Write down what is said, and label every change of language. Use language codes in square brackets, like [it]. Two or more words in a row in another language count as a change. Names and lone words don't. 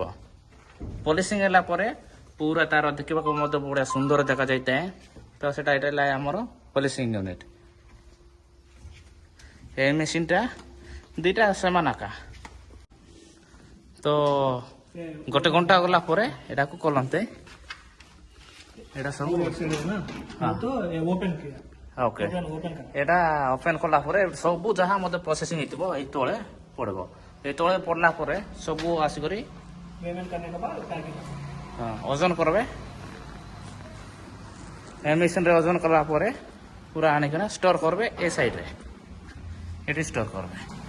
[or] ପଲିସିଂ ହେଲା ପରେ ପୁରା ତାର ଦେଖିବାକୁ ମଧ୍ୟ ବଢ଼ିଆ ସୁନ୍ଦର ଦେଖାଯାଇଥାଏ। ତ ସେଟା ଏଇଟା ହେଲା ଆମର [en] polishing unit. [or] ଏ ମେସିନ୍ଟା ଦୁଇଟା ସମାନ ଆକା। ତ ଗୋଟେ ଘଣ୍ଟା ଗଲା ପରେ ଏଟାକୁ କଲନ୍ତେ ଏଟା ସବୁ [hi] ओपन किया ओके ओपन कर [or] ଏଟା ଓପେନ୍ କଲା ପରେ ସବୁ ଯାହା ମଧ୍ୟ ପ୍ରୋସେସିଂ ହେଇଥିବ ଏଇ ତଳେ ପଡ଼ିବ। ଏଇ ତଳେ ପଡ଼ିଲା ପରେ ସବୁ ଆସିକରି [hi] पेमेंट करने के बाद पैकिंग [or] ଓଜନ କରିବେ। ଏ ମେସିନ୍ରେ ଓଜନ କଲା ପରେ ପୁରା ଆଣିକିନା ଷ୍ଟୋର କରିବେ ଏ ସାଇଡ଼୍ରେ। ଏଠି ଷ୍ଟୋର କରିବେ।